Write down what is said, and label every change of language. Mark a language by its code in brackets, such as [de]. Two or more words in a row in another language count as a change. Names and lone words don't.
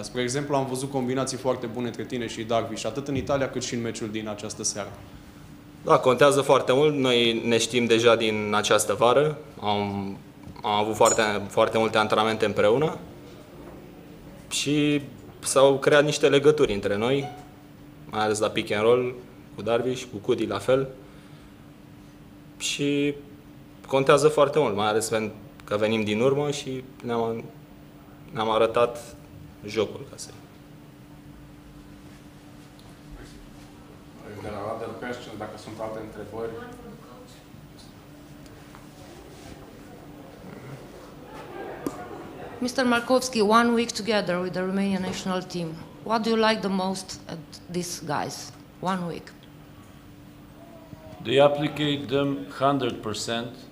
[ro] Spre exemplu, am văzut combinații foarte bune între tine și Darvish, atât în Italia cât și în meciul din această seară. Da, contează foarte mult. Noi ne știm deja din această vară. Am avut foarte multe antrenamente împreună și s-au creat niște legături între noi, mai ales la [en] pick and roll [ro] cu Darvish, cu Cudi la fel. Și contează foarte mult, mai ales că venim din urmă și ne-am arătat jocul, ca să [en] There are other questions, [ro] dacă sunt alte întrebări. [en] Mr. Markovski, 1 week together with the Romanian national team. What do you like the most at these guys? 1 week. They applicate them 100%.